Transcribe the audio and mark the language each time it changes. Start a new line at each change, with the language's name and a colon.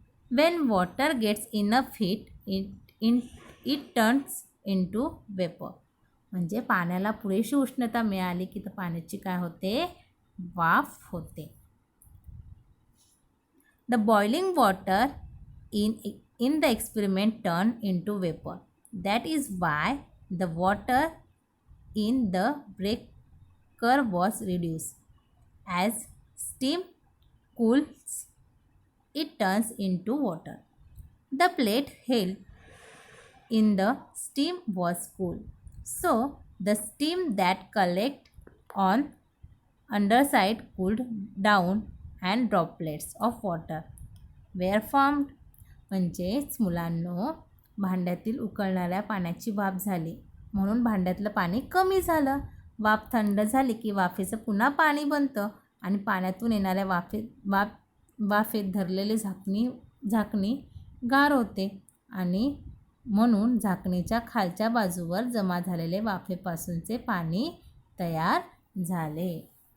English: When water gets enough heat, it turns into vapor.
Marathi: म्हणजे पाण्याला पुरेशी उष्णता मिळाली की तर पाण्याची काय होते, वाफ होते.
English: The boiling water in the experiment turned into vapor. That is why the water in the breaker was reduced. As steam cools, it turns into water. The plate held in the steam was cool, so The steam that collect on underside cooled down and droplets of water were formed.
Marathi: म्हणजेच मुलांनो, भांड्यातील उकळणाऱ्या पाण्याची वाफ झाली म्हणून भांड्यातलं पाणी कमी झालं. वाफ थंड झाली की वाफेचं पुन्हा पाणी बनतं आणि पाण्यातून येणाऱ्या वाफेत धरलेले झाकणी गार होते आणि म्हणून झाकणीच्या खालच्या बाजूवर जमा झालेले वाफेपासूनचे पाणी तयार झाले.